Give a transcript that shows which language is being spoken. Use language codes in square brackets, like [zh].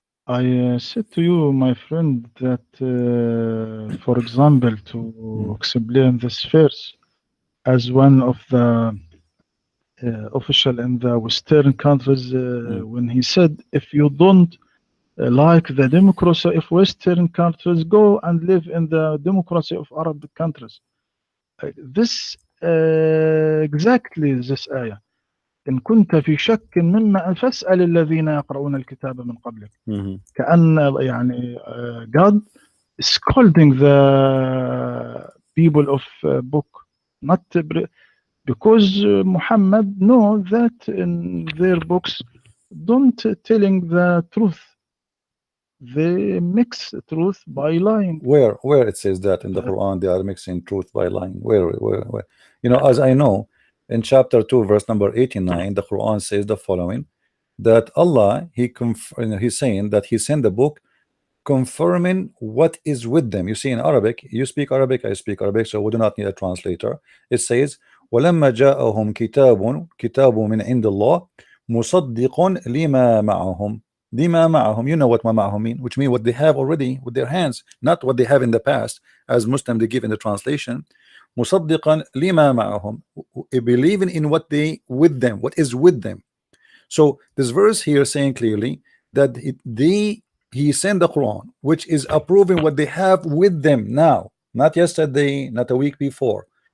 [en] I said to you, my friend, that for example, to explain this verse, as one of the official in the Western countries, when he said, if you don't like the democracy of Western countries, go and live in the democracy of Arab countries. This exactly this آية. [ar] إن كنت في شك مما فاسأل الذين يقرؤون الكتاب من قبلك. كأن يعني [en] God is scolding the people of book, not because Muhammad know that in their books don't telling the truth. They mix truth by lying. Where it says that in the Quran they are mixing truth by lying? Where? You know, as I know, in chapter 2 verse number 89, the Quran says the following, that Allah, he's saying that he sent the book confirming what is with them. You see, in Arabic, you speak Arabic, I speak Arabic, so we do not need a translator. It says [ar] وَلَمَّا جَاءَهُمْ كِتَابٌ مِنْ عِنْدِ اللَّهِ مُصَدِّقٌ لِمَا مَعَهُمْ. [en] Lima ma'ahum, you know what ma ma'ahum mean, which mean what they have already with their hands, not what they have in the past, as Muslim they give in the translation. Musaddiqan lima ma'ahum, believing in what they with them, what is with them. So this verse here saying clearly that he sent the Quran, which is approving what they have with them now, not yesterday, not a week before.